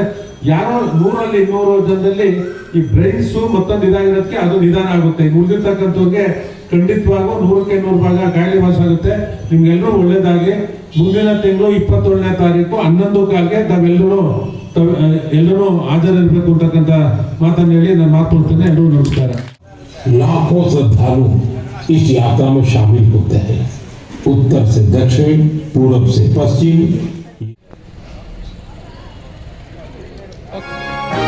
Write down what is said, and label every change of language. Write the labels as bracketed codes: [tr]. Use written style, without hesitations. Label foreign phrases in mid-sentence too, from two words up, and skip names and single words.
[kn] ಯಾರೋ 100ರಲ್ಲಿ 200 ಜನದಲ್ಲಿ ಈ ಬ್ರೈನ್ಸು ಮತ್ತೊಂದು ಇದಾಗಿರೋದಕ್ಕೆ ಅದು ನಿಧಾನ ಆಗುತ್ತೆ. ಉಳಿದಿರ್ತಕ್ಕಂಥವ್ರಿಗೆ ಖಂಡಿತವಾಗೂ 100ಕ್ಕೆ 100 ಭಾಗ ಕಾಯಿಲೆ ವಾಸ ಆಗುತ್ತೆ. ನಿಮ್ಗೆಲ್ಲರೂ ಒಳ್ಳೇದಾಗಿ. ಮುಂದಿನ ತಿಂಗಳು 27ನೇ ತಾರೀಕು 11 ತಾವೆಲ್ಲರೂ ಹಾಜರಿರ್ಬೇಕು ಅಂತಕ್ಕಂಥ ಮಾತನ್ನು ಹೇಳಿ ನಾನು ಮಾತುಕೊಳ್ತೇನೆ. ಎಲ್ಲರೂ ನಮಸ್ಕಾರ. [hi] लाखों श्रद्धालु इस यात्रा में शामिल होते हैं। उत्तर से दक्षिण, पूर्व से पश्चिम।